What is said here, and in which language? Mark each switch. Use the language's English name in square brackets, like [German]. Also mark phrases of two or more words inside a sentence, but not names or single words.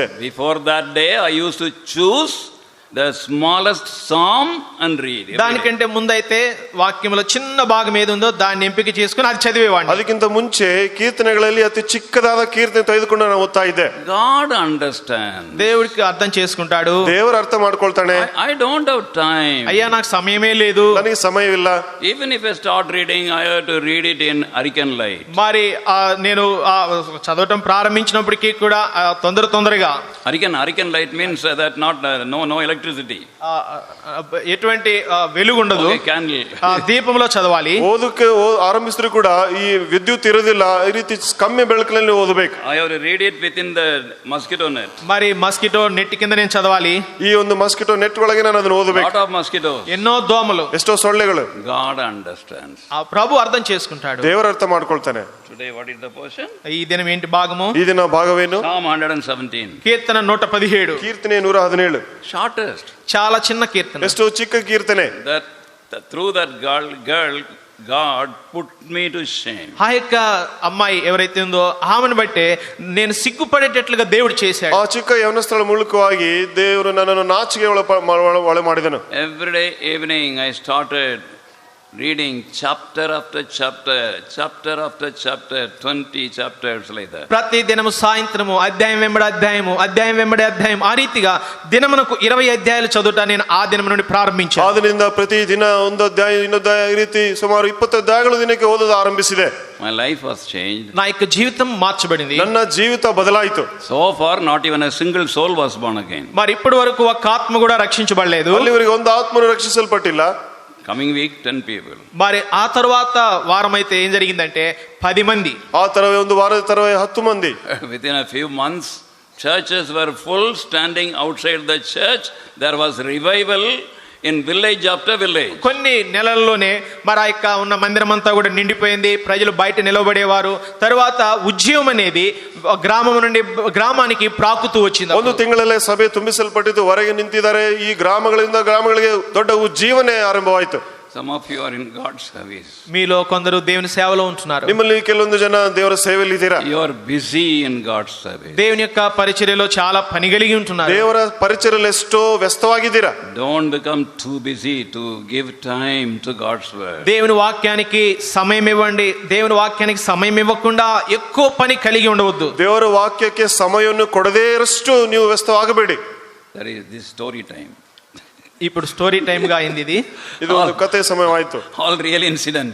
[English] Before that day, I used to choose the smallest psalm and read. [Telugu] దానికంటే ముందైతే వాక్యంలో చిన్న భాగం ఏది ఉందో దాన్ని ఎంపిక చేసుకుని అది చదివేవాడిని. [Kannada] ಅದಕ್ಕಿಂತ ಮುಂಚೆ ಕೀರ್ತನೆಗಳಲ್ಲಿ ಅತಿ ಚಿಕ್ಕದಾದ ಕೀರ್ತನೆ ತೆಗೆದುಕೊಂಡು ನಾನು ಓದ್ತಾ ಇದ್ದೆ. [English] God understands. [Telugu] దేవుడికి అర్థం చేసుకుంటాడు. [Kannada] ದೇವರು ಅರ್ಥ ಮಾಡ್ಕೊಳ್ತಾನೆ. [English] I don't have time. [Telugu] అయ్యా నాకు సమయమే లేదు. [Kannada] ನನಗೆ ಸಮಯವಿಲ್ಲ. [English] Even if I start reading, I have to read it in hurricane light. [Telugu] మరి నేను చదవటం ప్రారంభించినప్పటికీ కూడా తొందరగా [English] Hurricane light means that not no electricity. [Telugu] ఎటువంటి వెలుగు ఉండదు. [English] Candle. [Telugu] దీపంలో చదవాలి. [Kannada] ಓದಕ್ಕೆ ಆರಂಭಿಸಿದ್ರು ಕೂಡ ಈ ವಿದ್ಯುತ್ ಇರೋದಿಲ್ಲ. ಈ ರೀತಿ ಕಮ್ಮಿ ಬೆಳಕಿನಲ್ಲಿ ಓದಬೇಕು. [English] I have to read it within the mosquito net. [Telugu] మరి [English] mosquito net [Telugu] కింద నేను చదవాలి. [Kannada] ಈ ಒಂದು [English] mosquito net [Kannada] ಒಳಗೆ ನಾನು ಅದನ್ನು ಓದಬೇಕು. [English] Lot of mosquitoes. [Telugu] ఎన్నో దోమలు. [Kannada] ಎಷ್ಟೋ ಸೊಳ್ಳೆಗಳು. [English] God understands. [Telugu] ఆ ప్రభు అర్థం చేసుకుంటాడు. [Kannada] ದೇವರು ಅರ್ಥ ಮಾಡ್ಕೊಳ್ತಾನೆ. [English] Today what is the portion? [Telugu] ఈ దినం ఏంటి భాగము? [Kannada] ಈ ದಿನ ಭಾಗವೇನು? [English] Psalm 117. [Telugu] కీర్తన 117. [Kannada] ಕೀರ್ತನೆ 117. [English] Shortest. [Telugu] చాలా చిన్న కీర్తన. [Kannada] ಎಷ್ಟೋ ಚಿಕ್ಕ ಕೀರ್ತನೆ. [English] That through that girl God put me to shame. [Telugu] ఆ యొక్క అమ్మాయి ఎవరైతే ఉందో ఆమెను బట్టే నేను సిగ్గుపడేటట్లుగా దేవుడు చేశాడు. [Kannada] ಆ ಚಿಕ್ಕ ಯವನಸ್ಥಳ ಮೂಲಕವಾಗಿ ದೇವರು ನನ್ನನ್ನು ನಾಚಿಕೆ ಒಳ ಮಾಡಿದನು. [English] Every day evening I started reading chapter after chapter, 20 chapters like that. [Telugu] ప్రతి దినము సాయంత్రము అధ్యాయం వెంబడి అధ్యాయం ఆ రీతిగా దినమునకు 20 అధ్యాయాలు చదువుట నేను ఆ దినం నుండి ప్రారంభించాను. [Kannada] ಆದ್ದರಿಂದ ಪ್ರತಿ ದಿನ ಒಂದು ಅಧ್ಯಾಯ ಇನ್ನೊಂದು ಈ ರೀತಿ ಸುಮಾರು 20 ಅಧ್ಯಾಯಗಳು ದಿನಕ್ಕೆ ಓದೋದು ಆರಂಭಿಸಿದೆ. [English] My life was changed. [Telugu] నా యొక్క జీవితం మార్చబడింది. [Kannada] ನನ್ನ ಜೀವಿತ ಬದಲಾಯಿತು. [English] So far not even a single soul was born again. [Telugu] మరి ఇప్పటి వరకు ఒక ఆత్మ కూడా రక్షించబడలేదు. [Kannada] ಅಲ್ಲಿವರೆಗೆ ಒಂದು ಆತ್ಮನು ರಕ್ಷಿಸಲ್ಪಟ್ಟಿಲ್ಲ. [English] Coming week, 10 people. [Telugu] మరి ఆ తరువాత వారం అయితే ఏం జరిగిందంటే 10 మంది. [Kannada] ಆ ತರವೇ ಒಂದು ವಾರದ ತರವೇ 10 ಮಂದಿ. [English] Within a few months, churches were full. Standing outside the church, there was revival in village after village. [Telugu] కొన్ని నెలల్లోనే మరి ఆ యొక్క ఉన్న మందిరం అంతా కూడా నిండిపోయింది. ప్రజలు బయట నిలబడేవారు. తర్వాత ఉద్యమం అనేది గ్రామం నుండి గ్రామానికి ప్రాకుతూ వచ్చింది. [Kannada] ಒಂದು ತಿಂಗಳಲ್ಲೇ ಸಭೆ ತುಂಬಿಸಲ್ಪಟ್ಟಿದ್ದು, ಹೊರಗೆ ನಿಂತಿದ್ದಾರೆ. ಈ ಗ್ರಾಮಗಳಿಂದ ಗ್ರಾಮಗಳಿಗೆ ದೊಡ್ಡ ಉಜ್ಜೀವನೆ ಆರಂಭವಾಯಿತು. [English] Some of you are in God's service. [Telugu] మీలో కొందరు దేవుని సేవలో ఉంటున్నారు. [Kannada] ನಿಮ್ಮಲ್ಲಿ ಕೆಲವೊಂದು ಜನ ದೇವರ ಸೇವೆಯಲ್ಲಿ ಇದ್ದೀರಾ. [English] You are busy in God's service. [Telugu] దేవుని యొక్క పరిచర్యలో చాలా పని కలిగి ఉంటున్నారు. [Kannada] ದೇವರ ಪರಿಚಯದಲ್ಲಿ ಎಷ್ಟೋ ವ್ಯಸ್ತವಾಗಿದ್ದೀರಾ. [English] Don't become too busy to give time to God's word. [Telugu] దేవుని వాక్యానికి సమయం ఇవ్వండి. దేవుని వాక్యానికి సమయం ఇవ్వకుండా ఎక్కువ పని కలిగి ఉండవద్దు. [Kannada] ದೇವರ ವಾಕ್ಯಕ್ಕೆ ಸಮಯವನ್ನು ಕೊಡದೇ ಇರಷ್ಟು ನೀವು ವ್ಯಸ್ತವಾಗಬೇಡಿ. [English] There is this story time. [Telugu] ఇప్పుడు [English] story time [Telugu] గా అయింది ఇది. [Kannada] ಇದು ಒಂದು ಕಥೆ ಸಮಯವಾಯಿತು. [English] All real incident.